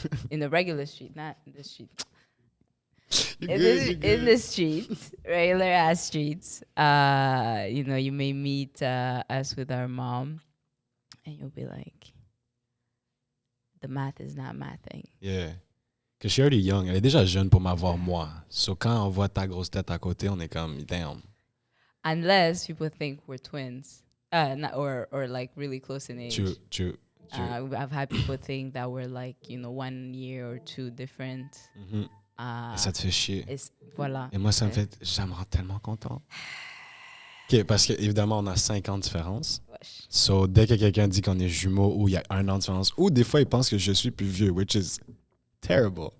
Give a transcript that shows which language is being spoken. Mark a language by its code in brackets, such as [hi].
[en] In the regular street, not in the street. You're In the streets, regular ass streets, you may meet us with our mom, and you'll be like, the math is not mathing. Yeah. Because she's already young. [fr] Elle est déjà jeune pour m'avoir moi. So quand on voit ta grosse tête à côté, on est comme, damn. [en] Unless people think we're twins, or like really close in age. True. I've had people think that we're like 1 year or 2 different. [fr] Mm-hmm. Et ça te fait chier. Voilà. Et moi, ça me rend tellement content. OK, parce qu'évidemment, on a 5 ans de différence. Wesh. So, dès que quelqu'un dit qu'on est jumeaux ou il y a 1 an de différence, ou des fois, ils pensent que je suis plus vieux, [en] which is terrible.